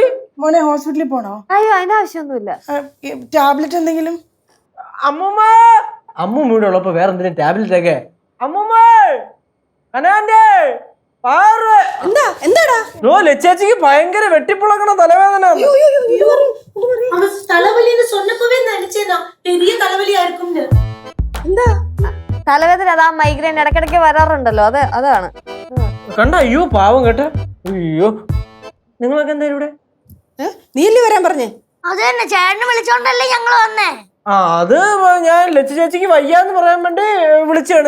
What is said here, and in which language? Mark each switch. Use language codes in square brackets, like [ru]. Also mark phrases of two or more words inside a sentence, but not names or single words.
[ml] മോനെ ഹോസ്പിറ്റലിൽ പോണോ? അയ്യോ അതിന്റെ ആവശ്യമൊന്നുമില്ല. ടാബ്ലറ്റ് എന്തെങ്കിലും? അമ്മൂമ്മ അമ്മൂമ്മ ഇവിടെ ഉള്ളപ്പോ വേറെ എന്തെങ്കിലും ടാബ്ലറ്റ് ഒക്കെ. അമ്മൂമ്മ അനാന്റെ എന്താടാ? ലച്ചേച്ചിക്ക് ഭയങ്കര വെട്ടിപ്പൊളക്കണ തലവേദന. [ta] அவன் தலைவலின்னு சொன்னப்பவே நினைச்சேனா பெரிய தலைவலியா இருக்கும்னு. [ml] എന്താ തലവേദന അതാ മൈഗ്രെയിൻ ഇടയ്ക്കിടയ്ക്ക് വരാറുണ്ടല്ലോ, അതാണ്. കണ്ട അയ്യോ പാവം കേട്ട. അയ്യോ നിങ്ങളൊക്കെ എന്തായാലും ഇവിടെ? നീല്ലേ വരാൻ പറഞ്ഞേ? അത് തന്നെ ചേട്ടനെ വിളിച്ചോണ്ടല്ലേ ഞങ്ങള് വന്നേ. ആ അത് ഞാൻ ലച്ചു ചേച്ചിക്ക് വയ്യാന്ന് പറയാൻ വേണ്ടി വിളിച്ചാണ്.